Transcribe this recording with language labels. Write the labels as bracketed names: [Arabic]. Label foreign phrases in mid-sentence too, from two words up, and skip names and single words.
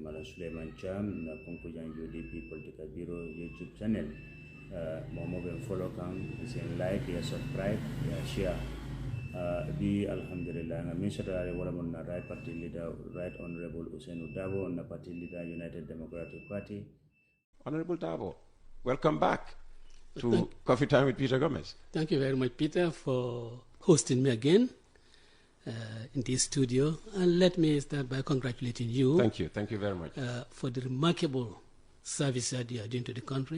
[Mandingo] mala Suleiman Cham na Kunkujang UDP [English] political bureau YouTube channel [Mandingo] momo be follow kan sen like ya subscribe ya share bi alhamdulillah na misra wala mon na [English] right party leader right honorable [Mandingo] Ousainou Darboe na [English] party leader [Mandingo] United Democratic Party. [English] Honorable Darboe, welcome back to Coffee Time with Peter Gomez. Thank you very much, Peter, for hosting me again in this studio. And let me start by congratulating you. Thank you very much. For the remarkable service that you are doing to the country.